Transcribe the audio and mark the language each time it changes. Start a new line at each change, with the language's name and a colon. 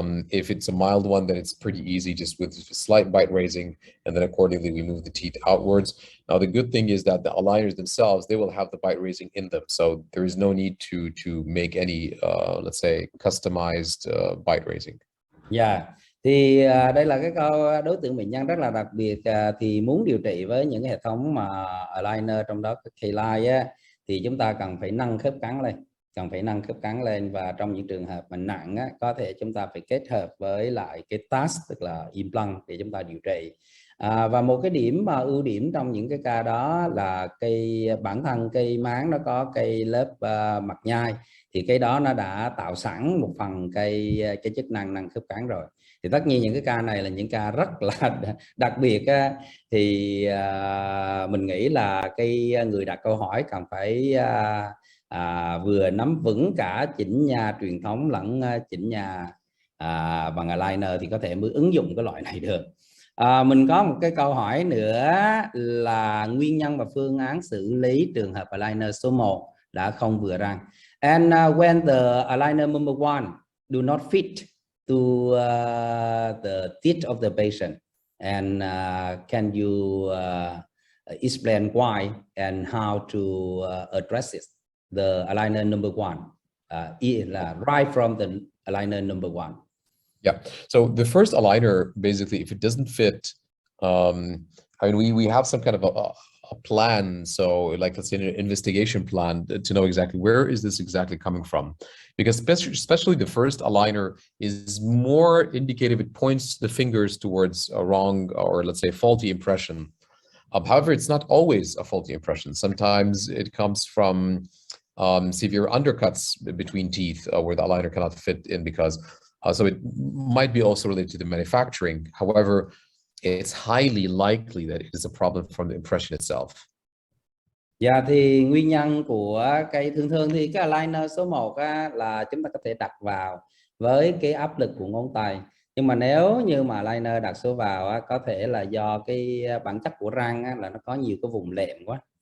English: If it's a mild one, then it's pretty easy, just with slight bite raising, and then accordingly we move the teeth outwards. Now the good thing is that the aligners themselves, they will have the bite raising in them, so there is no need to make any let's say customized bite raising.
Vietnamese: Thì đây là cái câu đối tượng bệnh nhân rất là đặc biệt, thì muốn điều trị với những hệ thống mà aligner trong đó K-line á, thì chúng ta cần phải nâng khớp cắn lên, và trong những trường hợp mà nặng á, có thể chúng ta phải kết hợp với lại cái TAS, tức là implant, để chúng ta điều trị. Và một cái điểm mà ưu điểm trong những cái ca đó là bản thân cây máng nó có cây lớp mặt nhai, thì cái đó nó đã tạo sẵn một phần cái chức năng nâng khớp cắn rồi. Thì tất nhiên những cái ca này là những ca rất là đặc biệt á, thì mình nghĩ là cái người đặt câu hỏi cần phải vừa nắm vững cả chỉnh nha truyền thống lẫn chỉnh nha bằng aligner thì có thể mới ứng dụng cái loại này được. Mình có một cái câu hỏi nữa là nguyên nhân và phương án xử lý trường hợp aligner số 1 đã không vừa răng.
English: And when the aligner number 1 do not fit to the teeth of the patient, and can you explain why and how to address it? The aligner number 1 right from the aligner number 1. Yeah, so the first aligner, basically, if it doesn't fit, I mean, we have some kind of a plan. So like, let's say an investigation plan to know exactly where is this exactly coming from, because especially the first aligner is more indicative. It points the fingers towards a wrong, or let's say faulty impression. However, it's not always a faulty impression. Sometimes it comes from severe undercuts between teeth where the aligner cannot fit in, because so it might be also related to the manufacturing. However, it's highly likely that it is a problem from the impression itself.
Vietnamese: Thì nguyên nhân của cái thường thì cái aligner số 1 á, là chúng ta có thể đặt vào với cái áp lực của ngón tay. Nhưng mà nếu như mà aligner đặt số vào á, có thể là do cái bản chất của răng á, là nó có nhiều cái vùng lệm quá.